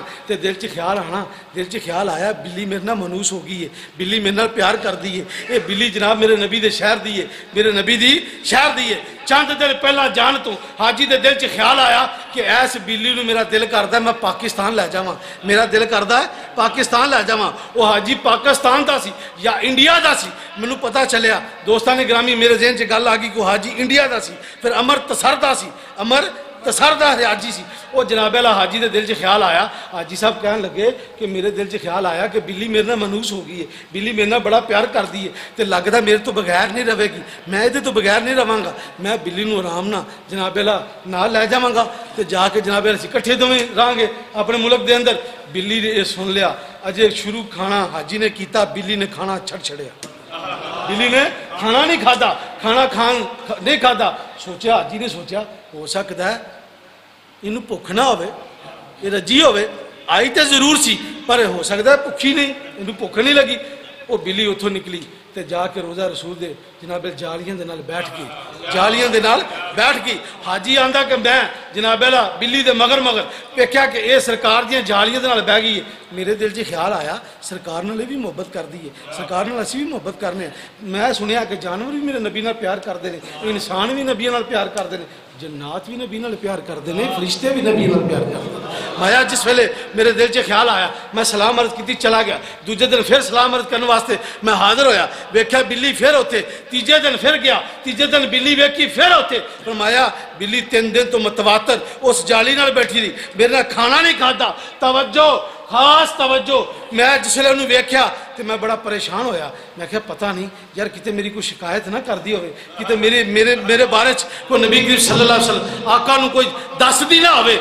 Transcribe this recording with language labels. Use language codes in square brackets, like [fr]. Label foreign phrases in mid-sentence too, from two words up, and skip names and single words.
[pa] تے دل چ خیال آنا, دل چ خیال آیا بلی میرے نال منوس ہو گئی ہے, بلی میرے نال پیار کر دی ہے. یہ بلی جناب میرے نبی دے شہر دی ہے, میرے نبی دی شہر دی ہے. چند دن پہلا جان تو حاجی دے دل چ خیال آیا کہ ایس بلی نو میرا دل کردا ہے میں پاکستان لے جاواں, میرا دل کردا ہے پاکستان لے جاواں. وہ حاجی پاکستان دا سی یا انڈیا دا سی مینوں پتہ چلیا. دوستان گرامی میرے ذہن چ گل آ گئی کہ حاجی انڈیا دا سی, پھر امرتسر دا سی, امرتسر دا حاجی سی. وہ جناب اللہ حاجی دے دل چ خیال آیا. حاجی صاحب کہنے لگے کہ میرے دل چ خیال آیا کہ بلی میرے نال منوس ہو گئی ہے, بلی میرے نال بڑا پیار کر دی ہے, تے لگدا میرے تو بغیر نہیں رہے گی, میں ادھے تو بغیر نہیں رہاں گا. میں بلی نو آرام نہ جناب اللہ نال لے جاواں گا تے جا کے جناب اللہ اسی کٹھے دوویں رہاں گے اپنے ملک دے اندر. بلی نے یہ سن لیا, اجے شروع کھانا حاجی نے کیتا, بلی نے کھانا چھڑیا. بلی نے کھانا نہیں کھادا, کھانا نہیں کھادا. سوچا حاجی نے سوچا ہو سکتا ہے انہوں بھوک نہ ہوے, یہ رجی ہوے, آئی تے ضرور سی پر ہو سکتا ہے بھوکی نہیں, انہوں بھوک نہیں لگی. وہ بلی اتوں نکلی تے جا کے روزہ رسول دے جناب جالیاں دے نال بیٹھ گئی, جالیاں دے نال بیٹھ گئی. حاجی آندا کہ میں جناب اللہ بلی دے مگر ویکھیا کہ اے سرکار دیاں جالیاں دے نال بہ گئی ہے. میرے دل چ خیال آیا سرکار نال بھی محبت کر دی ہے, سرکار نال اسی بھی محبت کرنے ہیں. میں سنیا کہ جانور بھی میرے نبی نال پیار کرتے ہیں, انسان بھی نبی نال پیار کرتے ہیں, جنات بھی نبی نال پیار کرتے ہیں, فرشتے بھی نبی نال پیار کرتے ہیں. مایا جس ویلے میرے دل چ خیال آیا میں سلام عرض کیتی چلا گیا. دوجے دن پھر سلام عرض کرنے واسطے میں حاضر ہویا, ویکھیا بلی پھر ہوتے. تیجے دن پھر گیا, تیجے دن بلی ویکھی پھر ہوتے. فرمایا بلی 3 دن تو متواتر اس جالی نال بیٹھی رہی, میرے نال کھانا نہیں کھادا. توجہ, خاص توجہ. میں جس ویلے انہوں ویکھیا تو میں بڑا پریشان ہویا. میں کہا پتہ نہیں یار کتے میری کوئی شکایت نہ کر دی ہوئے, کتے میرے بارے کوئی نبی کریم [ar] صلی اللہ علیہ وسلم [pa] آقا نو کوئی دس دی نہ ہوئے.